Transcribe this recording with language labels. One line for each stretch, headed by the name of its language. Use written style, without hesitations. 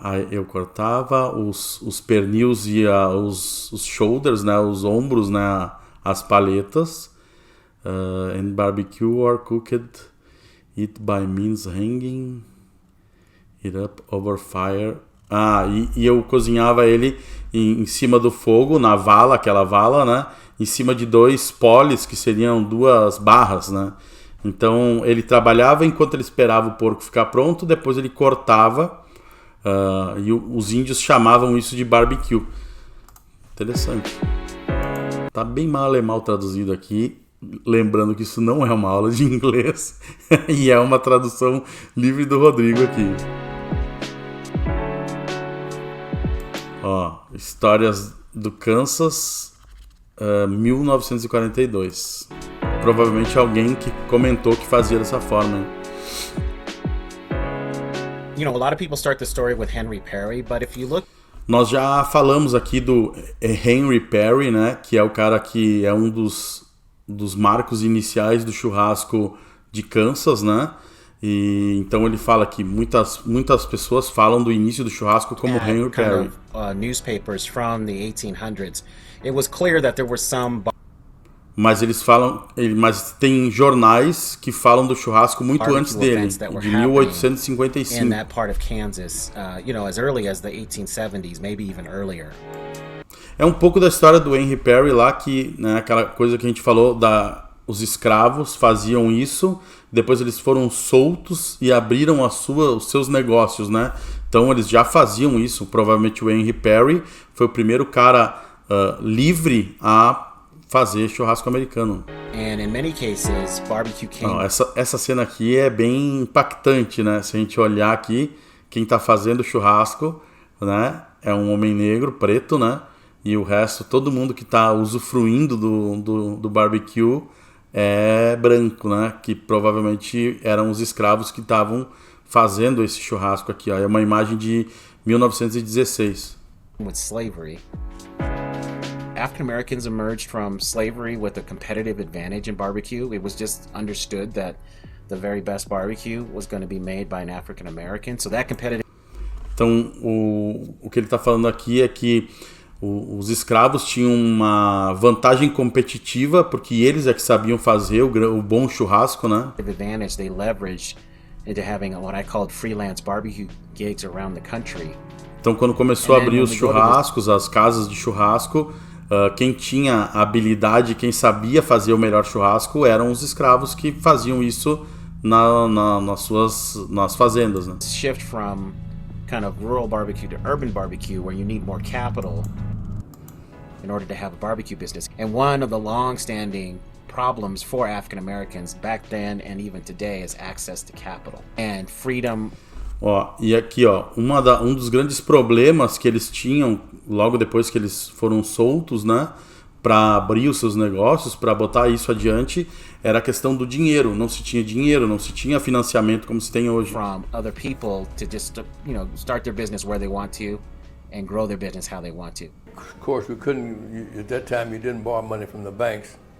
Portuguese: Eu cortava os pernios e os shoulders, né, os ombros, né, as paletas.
English: And barbecue or cooked it by means hanging it up over fire.
Portuguese: E eu cozinhava ele em cima do fogo, na vala, aquela vala, né? Em cima de 2 poles, que seriam 2 barras, né? Então ele trabalhava enquanto ele esperava o porco ficar pronto, depois ele cortava, e os índios chamavam isso de barbecue. Interessante. Tá bem mal traduzido aqui, lembrando que isso não é uma aula de inglês e é uma tradução livre do Rodrigo aqui. Ó, Histórias do Kansas, 1942. Provavelmente alguém que comentou que fazia dessa forma. Hein?
English: You know, a lot of people start the story with Henry Perry, but if you look...
Portuguese: Nós já falamos aqui do Henry Perry, né? Que é o cara que é um dos marcos iniciais do churrasco de Kansas, né? E então ele fala que muitas pessoas falam do início do churrasco como Henry Perry.
English: Newspapers from the 1800s. It was clear that there were some
Portuguese: mas eles falam, mas tem jornais que falam do churrasco muito antes dele, de 1855.
English: In that part of Kansas, as early as the 1870s, maybe even earlier.
Portuguese: É um pouco da história do Henry Perry lá, que, né, aquela coisa que a gente falou, os escravos faziam isso, depois eles foram soltos e abriram os seus negócios, né? Então eles já faziam isso, provavelmente o Henry Perry foi o primeiro cara livre a fazer churrasco americano.
English: And in many cases, barbecue came...
Portuguese: Essa cena aqui é bem impactante, né? Se a gente olhar aqui, quem tá fazendo churrasco, né, é um homem negro, preto, né? E o resto, todo mundo que tá usufruindo do barbecue é branco, né? Que provavelmente eram os escravos que estavam fazendo esse churrasco aqui, ó. É uma imagem de 1916.
English: With slavery. African Americans emerged from slavery with a competitive advantage in barbecue. It was just understood that the very best barbecue was going to be made by an African American. So that competitive...
Portuguese: Então, o que ele está falando aqui é que os escravos tinham uma vantagem competitiva porque eles é que sabiam fazer o bom churrasco, né?
English: Advantage they leveraged into having what I called freelance barbecue gigs around the country.
Portuguese: Então, quando começou a abrir os churrascos, as casas de churrasco, quem tinha habilidade, quem sabia fazer o melhor churrasco eram os escravos que faziam isso nas fazendas, né?
English: Shift from kind of rural barbecue to urban barbecue, where you need more capital in order to have a barbecue business. And one of the long-standing problems for African Americans back then and even today is access to capital and freedom.
Portuguese: Ó, e aqui, ó, um dos grandes problemas que eles tinham logo depois que eles foram soltos, né, para abrir os seus negócios, para botar isso adiante, era a questão do dinheiro. Não se tinha dinheiro, não se tinha financiamento como se tem hoje.
English: From other people to just, start their business where they want to and grow their business how they want to. Of course, we couldn't. At that time, you didn't borrow money from the banks.